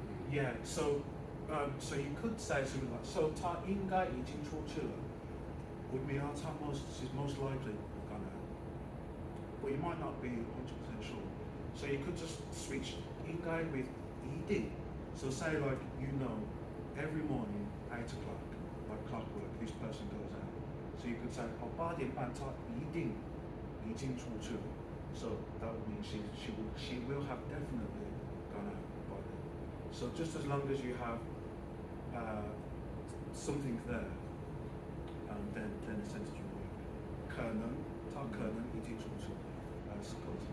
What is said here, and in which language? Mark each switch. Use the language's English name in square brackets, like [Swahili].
[English] Yeah, so you could say something like, so [Chinese] 他应该已经出去了 [English] would mean she's most likely gone out. But you might not be 100% sure. So you could just switch 应该 with 一定. So say like, every morning, 8 o'clock, like clockwork, this person goes out. So you could say, [Chinese] 8点半他一定已经出去了. [English] So that would mean she will have definitely gone out by then. So just as long as you have something there, then the sentence will work. [Chinese] 可能他可能已经出去了, suppose.